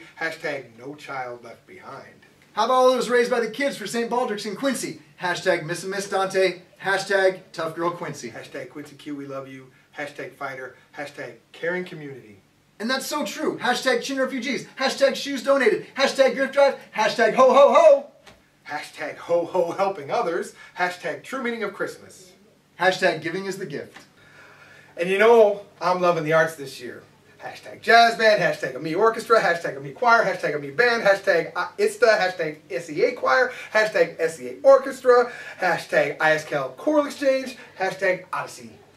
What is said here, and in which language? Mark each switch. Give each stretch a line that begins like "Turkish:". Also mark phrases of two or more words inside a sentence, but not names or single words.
English: Hashtag no child left behind. How about all those raised by the kids for St. Baldrick's in Quincy? Hashtag Miss and Miss Dante. Hashtag tough girl Quincy. Hashtag Quincy Q we love you. Hashtag fighter. Hashtag caring community. And that's so true. Hashtag chin refugees. Hashtag shoes donated. Hashtag gift drive. Hashtag ho ho ho. Hashtag ho ho helping others. Hashtag true meaning of Christmas. Hashtag giving is the gift. And you know, I'm loving the arts this year. Hashtag jazz band, hashtag a me orchestra, hashtag a me choir, hashtag a me band, hashtag ISTA, hashtag SEA choir, hashtag SEA orchestra, hashtag ISCAL choral exchange, hashtag Odyssey.